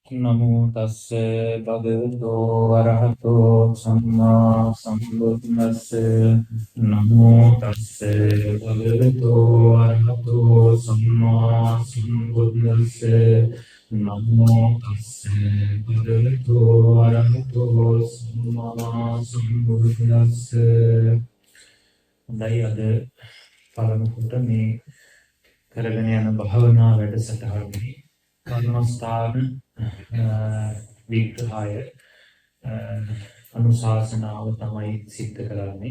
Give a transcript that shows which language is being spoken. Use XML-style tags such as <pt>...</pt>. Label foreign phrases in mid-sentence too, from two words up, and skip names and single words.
<pi>නමෝ තස්ස භගවතෝ අරහතෝ සම්මා සම්බුද්දස්ස නමෝ තස්ස භගවතෝ අරහතෝ සම්මා සම්බුද්දස්ස නමෝ තස්ස භගවතෝ අරහතෝ සම්මා සම්බුද්දස්ස.</pi> <si>හොඳයි, අද පළමු කොට මේ කරගෙන යන භාවනා වැඩසටහනේ කර්මස්ථාන විග්‍රහය අනුශාසනාව තමයි සිද්ධ කරන්නේ.</si>